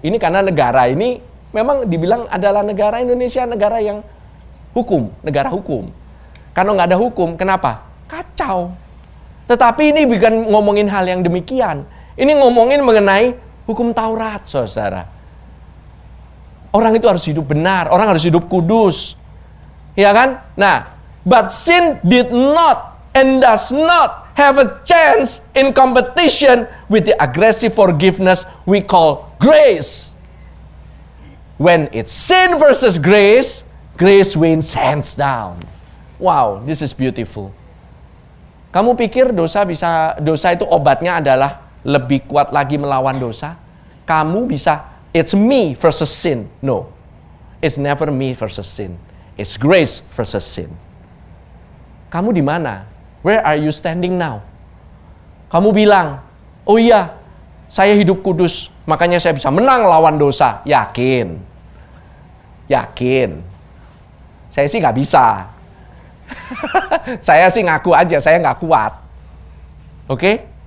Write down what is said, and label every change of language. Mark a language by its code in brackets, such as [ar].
[id] Ini karena negara ini memang dibilang adalah negara Indonesia, negara yang hukum, negara hukum. Karena nggak ada hukum, kenapa? Kacau. Tetapi ini bukan ngomongin hal yang demikian. Ini ngomongin mengenai hukum Taurat, saudara. Orang itu harus hidup benar, orang harus hidup kudus. Ya kan? Nah, [en] but sin did not and does not have a chance in competition with the aggressive forgiveness we call grace. When it's sin versus grace, grace wins hands down. Wow, this is beautiful. [id] Kamu pikir dosa itu obatnya adalah lebih kuat lagi melawan dosa? Kamu bisa, [en] it's me versus sin. No, it's never me versus sin. It's grace versus sin. [id] Kamu di mana? [en] Where are you standing now? [id] Kamu bilang, oh iya, saya hidup kudus, makanya saya bisa menang lawan dosa. Yakin? Yakin? Saya sih nggak bisa. Saya sih ngaku aja, saya nggak kuat. Oke?